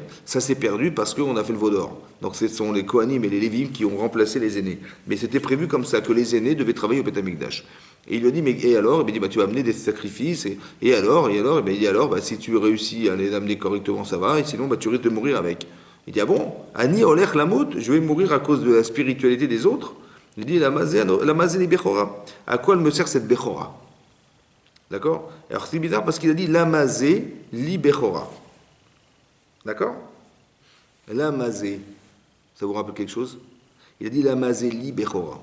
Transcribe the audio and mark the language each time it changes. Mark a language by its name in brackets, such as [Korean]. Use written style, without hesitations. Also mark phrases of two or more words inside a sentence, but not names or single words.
[French] Ça s'est perdu parce qu'on a fait le Vaudor. Donc ce sont les Kohanim et les Lévim qui ont remplacé les aînés. Mais c'était prévu comme ça, que les aînés devaient travailler au [Hebrew] בית המקדש. [French] Et il lui a dit, mais et alors? Il dit, bah, tu vas amener des sacrifices, et alors? Et ben, il dit, alors, bah, si tu réussis à les amener correctement, ça va, et sinon, bah, tu risques de mourir avec. Il dit, ah bon? [Hebrew] אני הולך למות, [French] je vais mourir à cause de la spiritualité des autres? Il dit, [Hebrew] למה זה לי בכורה. [French] À quoi elle me sert cette bechora? D'accord? Alors c'est bizarre parce qu'il a dit, [Hebrew] למה זה לי בכורה. [French] D'accord? [Hebrew] למה זה. [French] Ça vous rappelle quelque chose? Il a dit, [Hebrew] למה זה לי בכורה.